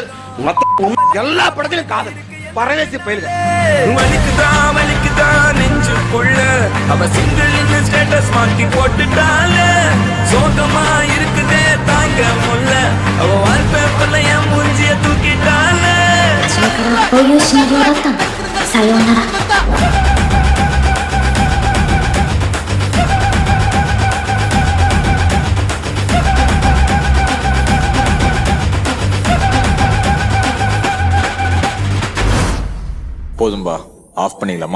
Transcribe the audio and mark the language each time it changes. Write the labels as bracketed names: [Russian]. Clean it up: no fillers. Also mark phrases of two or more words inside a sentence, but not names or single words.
[Tamil] எல்லா படத்திலும் காதல். பரவேசி பயிலுங்க. வலிக்குதா நெஞ்சுக்குள்ள அவ [English] single status [Tamil] மாத்தி போட்டுட்டால. சோகமா இருக்குதே தாங்க முல்ல, அவ வால்பேப்பர்ல என் மூஞ்சிய தூக்கிட்டால. [Japanese] 初めからこういうシナリオだったんだ。さようなら。 [Tamil] போதும்பா, ஆஃப் பண்ணிக்கலாமா?